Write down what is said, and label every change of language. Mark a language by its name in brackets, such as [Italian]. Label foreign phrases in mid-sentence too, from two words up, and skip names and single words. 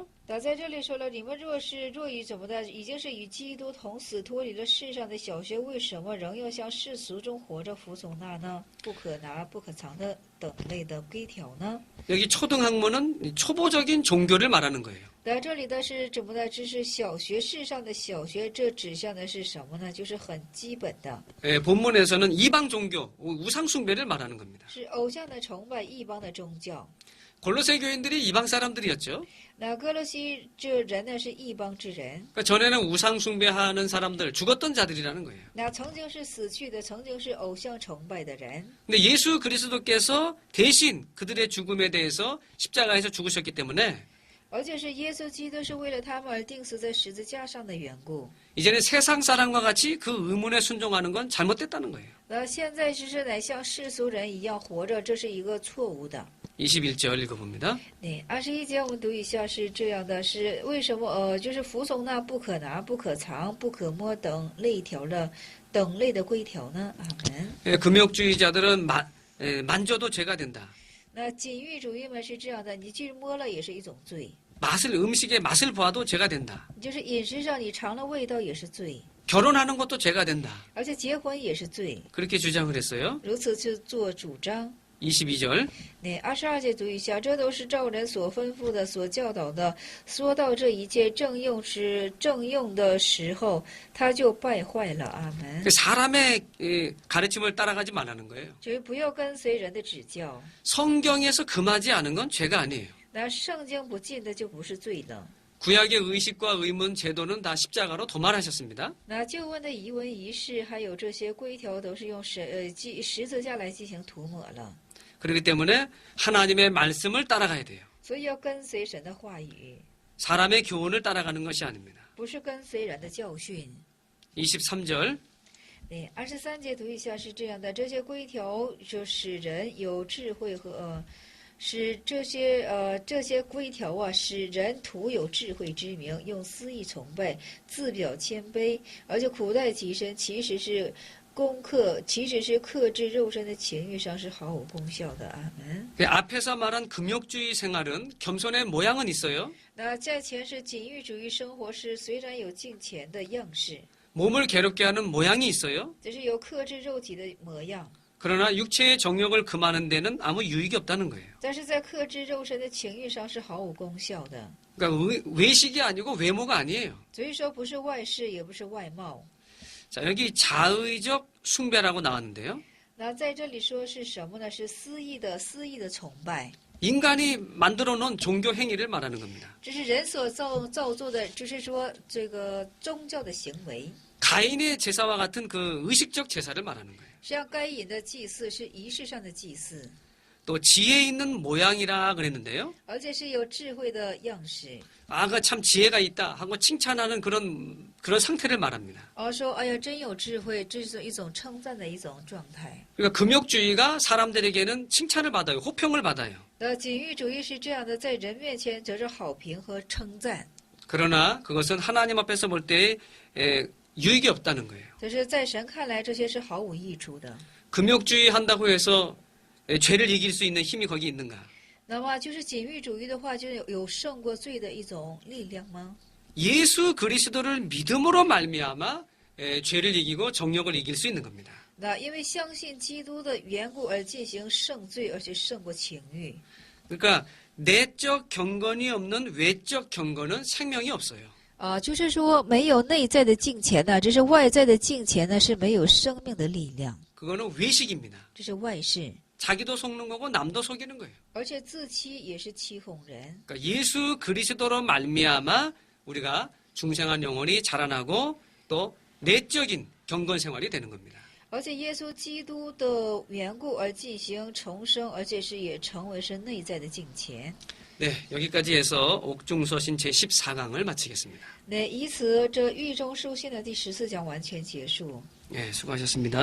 [Chinese] 那在这里说了，你们若与怎么的，已经是与基督同死，脱离了世上的小学，为什么仍要向世俗中活着服从那呢？不可拿、不可藏的等类的规条呢？ [Korean] 여기 초등학문은 초보적인 종교를 말하는 거예요. [Chinese] 在这里的是怎么的？这是小学世上的小学，这指向的是什么呢？就是很基本的， [Korean] 본문에서는 이방 종교, 우상 숭배를 말하는 겁니다. [Chinese] 是偶像的崇拜、异邦的宗教。 [Korean] 골로새 교인들이 이방 사람들이었죠. [Chinese] 那哥罗西这人呢是异邦之人， [Korean] 그러니까 전에는 우상 숭배하는 사람들, 죽었던 자들이라는 거예요. [Chinese] 那曾经是死去的，曾经是偶像崇拜的人。 [Korean] 근데 예수 그리스도께서 대신 그들의 죽음에 대해서 십자가에서 죽으셨기 때문에 [Chinese] 而且是耶稣基督是为了他们而钉死在十字架上的缘故。 [Korean] 이제는 세상 사람과 같이 그 의문에 순종하는 건 잘못됐다는 거예요. [Chinese] 那现在是乃像世俗人一样活着，这是一个错误的。 [Korean] 21절 읽어봅니다. [Chinese] 对，21节我们读一下是这样的：是为什么？就是服从那不可拿、不可藏、不可摸等类的规条呢？阿门。 [Korean] 금욕주의자들은 만져도 죄가 된다. [Chinese] 那禁欲主义们是这样的，你去摸了也是一种罪， [Korean] 음식의 맛을 보아도 죄가 된다. [Chinese] 就是饮食上你尝了味道也是罪， [Korean] 결혼하는 것도 죄가 된다. [Chinese] 而且结婚也是罪， [Korean] 그렇게 주장을 했어요. [Chinese] 如此去做主张。 [Korean] 22절. [Chinese] 那22节读一下，这都是照人所吩咐的、所教导的。说到这一切正用的时候，他就败坏了。阿门。 [Korean] 사람의 가르침을 따라가지 말라는 거예요. [Chinese] 就是不要跟随人的指教。 [Korean] 성경에서 금하지 않은 건 죄가 아니에요. [Chinese] 那圣经不禁的就不是罪了。 [Korean] 구약의 의식과 의문 제도는 다 십자가로 도말하셨습니다. [Chinese] 那旧恩的仪文仪式，还有这些规条，都是用十字架来进行涂抹了。 [Korean] 그렇기 때문에 하나님의 말씀을 따라가야 돼요. [Chinese] 所以要跟随神的话语， [Korean] 사람의 교훈을 따라가는 것이 아닙니다. [Chinese] 不是跟随人的教训。 [Korean] 23절. [Chinese] 对，23节读一下是这样的：这些规条就使人有智慧和使这些规条啊，使人徒有智慧之名，用私意崇拜，自表谦卑，而且苦待己身，其实是克制肉身的情欲上是毫无功效的。阿门。 [Korean] 앞에서 말한 금욕주의 생활은 겸손의 모양은 있어요. [Chinese] 那在前是禁欲主义生活是虽然有敬虔的样式， [Korean] 몸을 괴롭게 하는 모양이 있어요. [Chinese] 就是有克制肉体的模样， [Korean] 그러나 육체의 정욕을 금하는 데는 아무 유익이 없다는 거예요. [Chinese] 但是在克制肉身的情欲上是毫无功效的。 [Korean] 그러니까 외식이 아니고 외모가 아니에요. [Chinese] 所以说不是外饰，也不是外貌。 [Korean] 자, 여기 자의적 숭배라고 나왔는데요. [Chinese] 那在这里说是什么呢？是私意的崇拜， [Korean] 인간이 만들어 놓은 종교 행위를 말하는 겁니다. [Chinese] 这是人所造作的，就是说这个宗教的行为。 [Korean] 가인의 제사와 같은 그 의식적 제사를 말하는 거예요. [Chinese] 像该隐的祭祀是仪式上的祭祀， [Korean] 또 지혜 있는 모양이라 그랬는데요. [Chinese] 而且是有智慧的样式。 [Korean] 아가 참 지혜가 있다 하고 칭찬하는 그런 상태를 말합니다. [Chinese] 而说，哎呀，真有智慧，这是一种称赞的一种状态。 [Korean] 그러니까 금욕주의가 사람들에게는 칭찬을 받아요. 호평을 받아요. [Chinese] 那禁欲主义是这样的，在人面前得着好评和称赞， [Korean] 그러나 그것은 하나님 앞에서 볼 때 유익이 없다는 거예요. [Chinese] 但是在神看来，这些是毫无益处的。 [Korean] 금욕주의 한다고 해서 죄를 이길 수 있는 힘이 거기 있는가? [Chinese] 那么，就是禁欲主义的话，就有胜过罪的一种力量吗？ [Korean] 예수 그리스도를 믿음으로 말미암아 죄를 이기고 정욕을 이길 수 있는 겁니다. [Chinese] 那因为相信基督的缘故而进行胜罪，而且胜过情欲。 [Korean] 그러니까 내적 경건이 없는 외적 경건은 생명이 없어요. [Chinese] 就是说没有内在的敬虔呢，这是外在的敬虔呢，是没有生命的力量， [Korean] 그거는 외식입니다. [Chinese] 这是外事， [Korean] 자기도 속는 거고 남도 속이는 거예요. [Chinese] 而且自欺也是欺哄人。 [Korean] 그러니까 예수 그리스도로 말미암아 우리가 중생한 영혼이 자라나고 또 내적인 경건 생활이 되는 겁니다. [Chinese] 而且耶稣基督的缘故而进行重生，而且是也成为是内在的敬虔。 [Korean] 네, 여기까지 해서 옥중서신 제14강을 마치겠습니다. [Chinese] 那以此这狱中书信的第14讲完全结束， [Korean] 네, 수고하셨습니다.